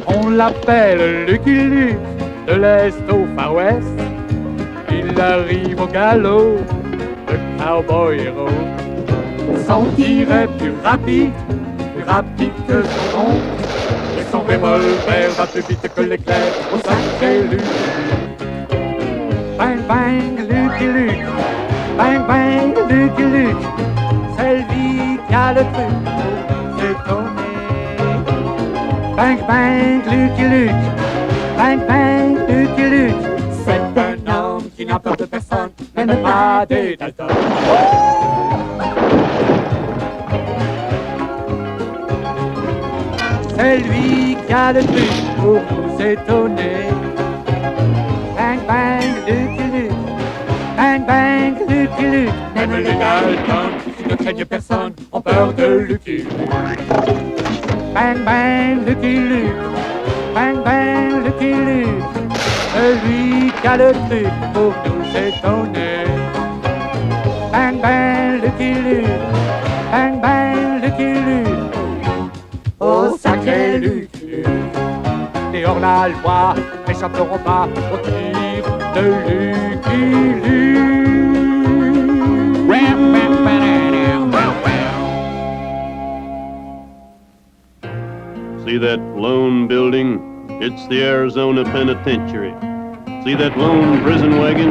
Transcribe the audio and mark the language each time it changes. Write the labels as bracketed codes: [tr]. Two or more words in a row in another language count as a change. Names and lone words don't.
[fr] l'appelle Lucky Luke, de l'Est au Far West. Il arrive au galop, le cowboy héros. Son tir est plus rapide que son oncle. Et son revolver va plus vite que l'éclair au sacré Luke. Bang bang Lucky Luke, bang bang Lucky Luke. C'est lui qui a le truc pour s'étonner. Bang bang Lucky Luke, bang bang Lucky Luke. C'est un homme qui n'a peur de personne, même pas des Dalton. C'est lui qui a le truc pour nous étonner. Bang bang Lucky Luke, bang bang Lucky Luke. Même les Dalton qui ne craignent personne ont peur de Lucky Luke. Bang bang Lucky Luke, bang bang Lucky Luke. Celui qui a le truc pour nous étonner. Bang bang Lucky Luke, bang bang Lucky Luke. Oh sacré Lucky Luke. Et hors la loi n'échapperont pas au tir de Lucky Luke. [en] See that lone building? It's the Arizona Penitentiary. See that lone prison wagon?